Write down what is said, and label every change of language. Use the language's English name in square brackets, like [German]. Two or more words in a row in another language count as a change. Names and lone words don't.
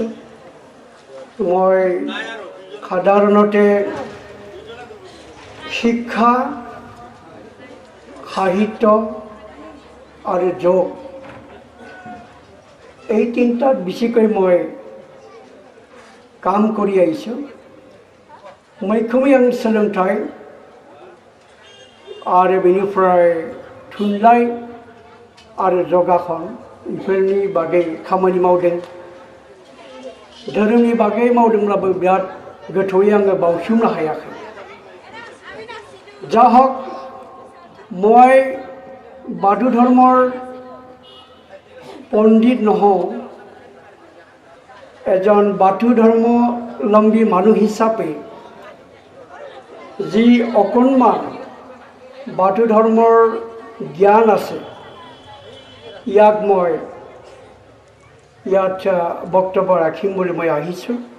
[Assamese] মই সাধাৰণতে শিক্ষা, সাহিত্য আৰু যোগ এই তিনিটাত বেছিকৈ মই কাম কৰি আহিছোঁ। [Bodo] मैखोमै आं सोलोंथाइ आरो बेनिफ्राय थुनलाइ आरो जगाखन बेफोरनि बागै खामानि मावदों। धोरोमनि बागै मावदोंब्लाबो बिराद गोथौयै आङो बावसोमनो हायाखै। जा हक [Assamese] মই बाथौ धर्মৰ পণ্ডিত নহওঁ, এজন বাথৌ ধৰ্মাৱলম্বী মানুহ হিচাপে যি অকণমান বাথৌ ধৰ্মৰ জ্ঞান আছে ইয়াক মই ইয়াত বক্তব্য ৰাখিম বুলি মই আহিছোঁ।